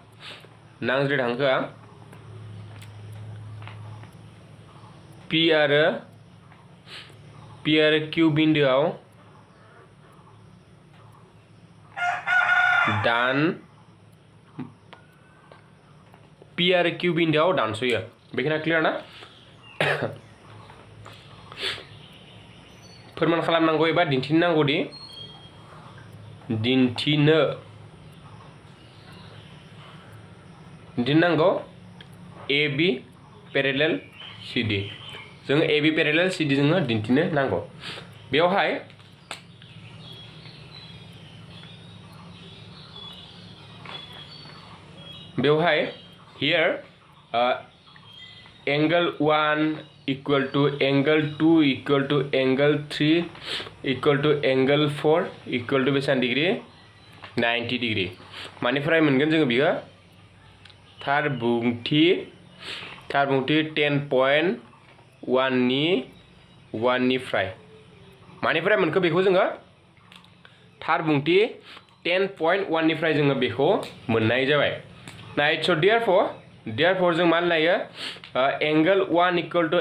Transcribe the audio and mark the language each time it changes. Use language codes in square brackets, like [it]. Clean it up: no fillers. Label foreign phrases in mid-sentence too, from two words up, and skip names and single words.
[brx] पी आरो क्यू बिन्दोआव पी आरो क्यू बिन्दोआव दानस'यो बेखिनिया क्लियार ना फोरमान खालामनांगौ एबा दिन्थिनांगौ [en] A B parallel C D [brx] जों [en] A B parallel C D [brx] जोङो दिन्थिनो नांगौ बेवहाय [en] here angle 1 equal to angle 2 equal to angle 3 equal to angle 4 equal to [brx] बेसेबां डिग्री 90 डिग्री मानिफ्राय मोनगोन जोङो बियो थार बुंथि 10.1 निफ्राय मानिफ्राय मोनखो बेखौ जोङो थार बुंथि 10.1 निफ्राय जोङो बेखौ मोननाय जाबाय नाइट स' देयारफोर therefore जों मा लायो [en] angle 1 equal to